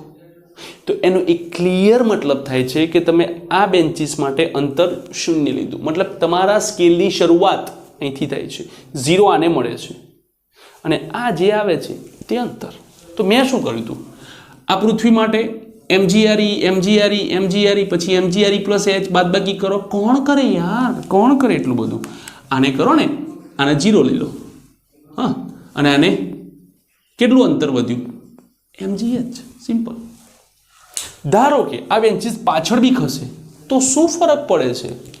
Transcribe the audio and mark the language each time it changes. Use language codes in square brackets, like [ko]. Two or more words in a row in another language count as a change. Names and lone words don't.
[gu] તો એનો એક ક્લિયર મતલબ થાય છે કે તમે આ બેન્ચીસ માટે અંતર 0 લીધું. મતલબ તમારા સ્કેલની શરૂઆત અહીંથી થાય છે, 0 આને મળે છે, અને આ જે આવે છે તે અંતર. તો મેં શું કર્યું હતું? આ પૃથ્વી માટે mgRE, mgRE, mgRE, પછી mgRE plus H બાદબાકી કરો. કોણ કરે યાર? કોણ કરે એટલું બધું? આને કરો ને, આને 0 લઈ લો, હા, અને આને કેટલું અંતર વધ્યું? mgH. સિમ્પલ. ધારો કે આ બેન્ચીસ પાછળ બી ખસે તો શું ફરક પડે છે?